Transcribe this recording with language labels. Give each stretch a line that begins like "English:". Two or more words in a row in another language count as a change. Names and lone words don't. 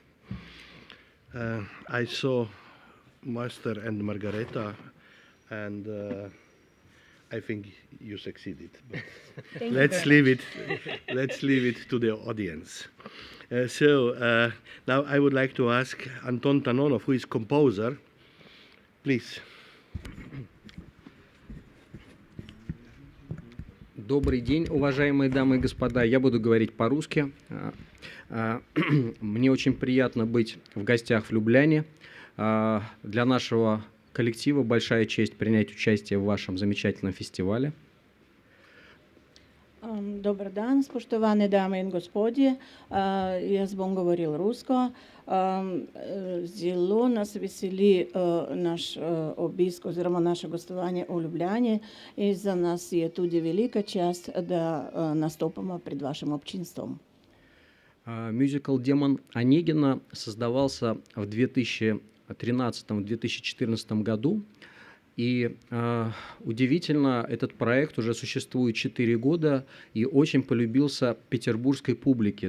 English: I saw Master and Margareta, and I think you succeeded. But let's leave it. Let's leave it to the audience. Now I would like to ask Anton Tanonov, who is composer. Please.
Russian: Добрый день, уважаемые дамы и господа. Я буду говорить по-русски. Мне очень приятно быть в гостях в Любляне. Для нашего коллектива большая честь принять участие в вашем замечательном фестивале.
Croatian: Dobar dan,
Slovenian: spoštovane dame in gospodje. Jaz bom govoril rusko. Zelo nas veseli naš obisk oziroma naše gostovanje v Ljubljani in za nas je tudi velika čast, da nastopamo pred vašim občinstvom.
Russian: Мюзикл «Демон Онегина» создавался в 2013-2014 году. И удивительно, этот проект уже существует 4 года и очень полюбился петербургской публике.